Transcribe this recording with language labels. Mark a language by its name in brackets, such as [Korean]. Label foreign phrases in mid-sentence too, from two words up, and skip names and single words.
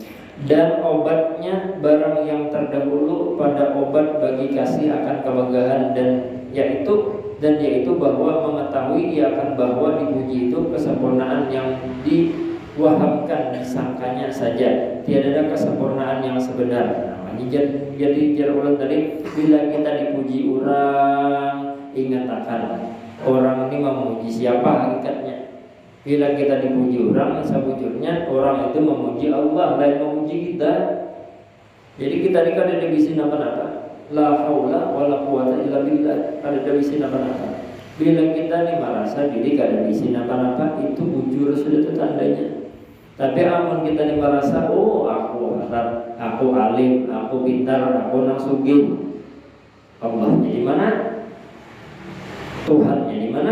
[Malay] Dan obatnya barang yang terdahulu pada obat bagi kasih akan kebanggaan, dan yaitu bahwa mengetahui ia akan bahwa dipuji itu kesempurnaan yang wahamkan disangkanya saja, tiada ada kesempurnaan yang sebenar. [Banjar] Jadi ulang tadi, bila kita dipuji orang, ingat akan orang ini memuji siapa hakikatnya. Bila kita dipuji orang, sebujurnya orang itu memuji Allah, lain memuji kita. Jadi kita ini kada ada bisi napa-napa, [Arabic] لا حول ولا قوة إلا بالله, [Banjar] kada ada bisi napa-napa. Bila kita ini merasa diri kada bisi napa-napa, itu bujur sudah itu tandanya. Tapi amun kita ini merasa, oh aku harap, aku alim, aku pintar, aku nang sugih, Allahnya di mana? Tuhannya di mana?